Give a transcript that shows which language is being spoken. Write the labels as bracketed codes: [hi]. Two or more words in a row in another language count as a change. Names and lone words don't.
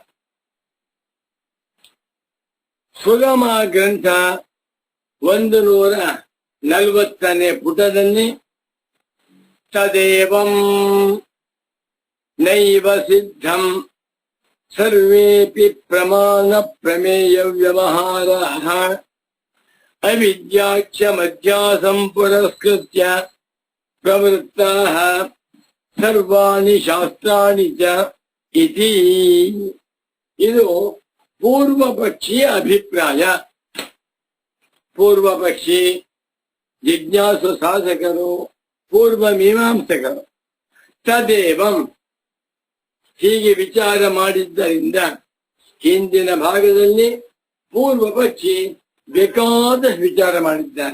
[kn] ಸುಗಮ ಗ್ರಂಥ 140ನೇ ಪುಟದಲ್ಲಿ [sa] ತದೇವಂ ನೈವ ಸಿದ್ಧಂ ಸರ್ವೇಪಿ ಪ್ರಮಾಣ ಪ್ರಮೇಯ ವ್ಯವಹಾರಃ ಅವಿದ್ಯಾಕ್ಷ ಮಧ್ಯಾಸಂ ಪುರಸ್ಕೃತ್ಯ ಪ್ರವೃತ್ತಾಃ ಸರ್ವಾಣಿ ಶಾಸ್ತ್ರಾಣಿ ಚ ಇತಿ. [kn] ಇದು ಪೂರ್ವ ಪಕ್ಷಿಯ ಅಭಿಪ್ರಾಯ. ಪೂರ್ವ ಪಕ್ಷಿ, ಜಿಜ್ಞಾಸು ಸಾಧಕರು, ಪೂರ್ವ ಮೀಮಾಂಸಕರು ತದೇವಂ ಹೀಗೆ ವಿಚಾರ ಮಾಡಿದ್ದರಿಂದ ಹಿಂದಿನ ಭಾಗದಲ್ಲಿ ಪೂರ್ವ ಪಕ್ಷಿ ಬೇಕಾದ ವಿಚಾರ ಮಾಡಿದ್ದಾನೆ.